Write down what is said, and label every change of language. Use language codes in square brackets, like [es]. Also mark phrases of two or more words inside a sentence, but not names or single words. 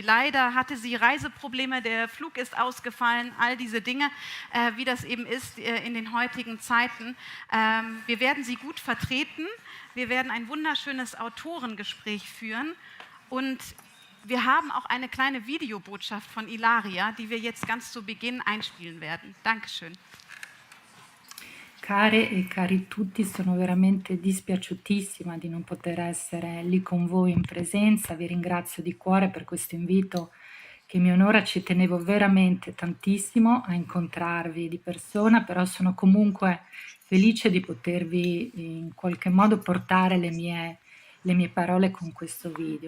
[de] Leider hatte sie Reiseprobleme, der Flug ist ausgefallen, all diese Dinge, wie das eben ist in den heutigen Zeiten. Wir werden sie gut vertreten, wir werden ein wunderschönes Autorengespräch führen und wir haben auch eine kleine Videobotschaft von Ilaria, die wir jetzt ganz zu Beginn einspielen werden. Dankeschön. [it] Care e cari tutti, sono veramente dispiaciutissima di non poter essere lì con voi in presenza, vi ringrazio di cuore per questo invito che mi onora, ci tenevo veramente tantissimo a incontrarvi di persona, però sono comunque felice di potervi in qualche modo portare le mie parole con questo video.